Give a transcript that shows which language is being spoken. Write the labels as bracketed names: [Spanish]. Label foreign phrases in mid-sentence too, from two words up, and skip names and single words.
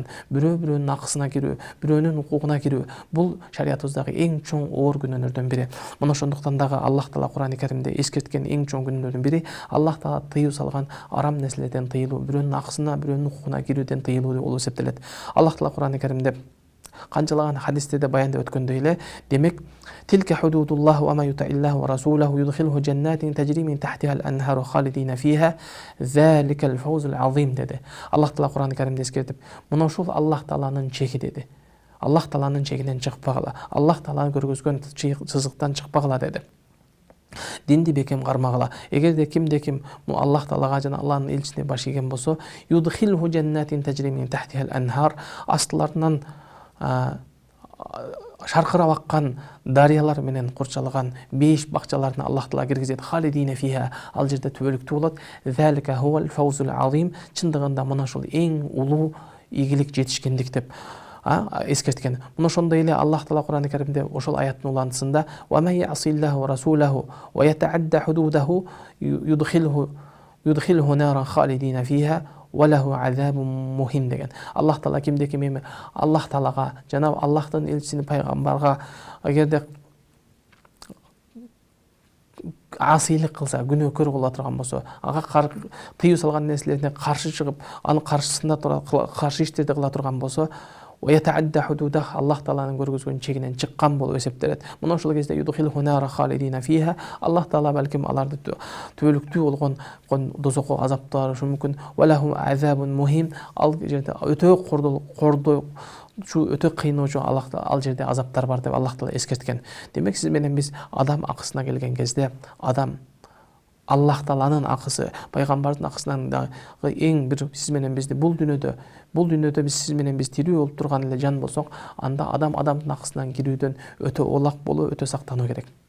[Kyrgyz] Бирөөнүн акысына кирүү, бирөөнүн укугуна кирүү бул шариятыбыздагы эң чоң оор күнөөлөрдүн бири. Мына ошондуктан дагы Аллах Таала Кур'ан-ы Каримде эскерткен эң чоң күнөөлөрдүн бири Аллах Таала тыюу салган арам нерселерден тыйылуу, бирөөнүн акысына, бирөөнүн укугуна кирүүдөн тыйылуу болуп эсептелет. Аллах Таала Кур'ан-ы Каримде канчалаган хадистерде баяндап өткөндөй эле, демек, [Arabic] تلك حدود الله ومن يطع الله ورسوله يدخله جنات تجري من تحتها الأنهار خالدين فيها ذلك الفوز العظيم деди. [Kyrgyz] Аллах Таала Кур'ан-ы Каримде эскертип, мына ушул Аллах Тааланын чеги деди. Аллах Тааланын чегинен чыкпагыла, Аллах Таала көргөзгөн чызыктан чыкпагыла деди. Динди бекем кармагыла. Эгерде кимде ким Аллах Таалага жана Аллахтын элчисине баш ийген болсо, [Arabic] يدخله جنات تجري من تحتها الأنهار, [Kyrgyz] астыларынан шаркырап аккан дарыялар менен курчалган 5 бакчаларына Аллах Таала киргизет. [Arabic] خالدين فيها, [Kyrgyz] ал жерде түбөлүктүү болот. [Arabic] ذلك هو الفوز العظيم, [Kyrgyz] чындыгында мына ушул эң улуу ийгилик, жетишкендик деп эскерткен. Мына ошондой эле Аллах Таала Кур'ан-ы Каримде ошол аяттын улантысында [Arabic] ومن يعص الله ورسوله ويتعد حدوده يدخله نارا خالدين فيها وله عذاب مهين [Kyrgyz] деген. Аллах Таала кимде ким эми Аллах Таалага жана Аллахтын элчисине пайгамбарга эгерде асыйлык кылса, күнөөкөр кыла турган болсо, ага тыюу салган нерселерине каршы чыгып, анын каршысында каршы иштерди кыла турган болсо, Аллах Тааланын көргөзгөн чегинен чыккан болуп эсептелет. Мына ошол кезде [Arabic] يدخله نارا خالدين فيها, [Kyrgyz] Аллах Таала балким аларды түбөлүктүү болгон дозокко азапташы мүмкүн. [Arabic] وله عذاب مهين, [Kyrgyz] ал жерде өтө кордой, өтө кыйноочу ал жерде азаптар бар деп Аллах Таала эскерткен. Демек, сиз менен биз адам акысына келген кезде, адам Аллах Тааланын акысы, пайгамбардын акысынан дагы эң бир сиз менен бизди бул дүйнөдө биз сиз менен биз тирүү болуп турган эле жан болсок, анда адамдын акысынан кирүүдөн өтө олак болуу, өтө сактануу керек.